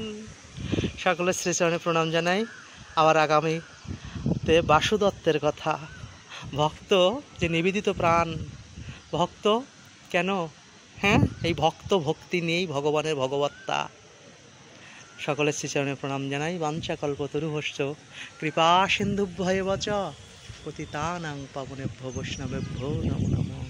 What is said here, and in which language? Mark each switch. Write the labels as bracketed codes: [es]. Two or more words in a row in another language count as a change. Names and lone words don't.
[bn] সকলের শ্রীচরণে প্রণাম জানাই। আবার আগামীতে বাসুদত্তের কথা। ভক্ত যে নিবেদিত প্রাণ, ভক্ত কেন? হ্যাঁ, এই ভক্ত ভক্তি নিয়েই ভগবানের ভগবত্তা। সকলের শ্রীচরণে প্রণাম জানাই। [sa] বাঞ্ছা কল্পতরুভ্যশ্চ কৃপা সিন্ধুভ্যেব চ পতিতানাং পাবনেভ্যো বৈষ্ণবেভ্যো নমো নমঃ।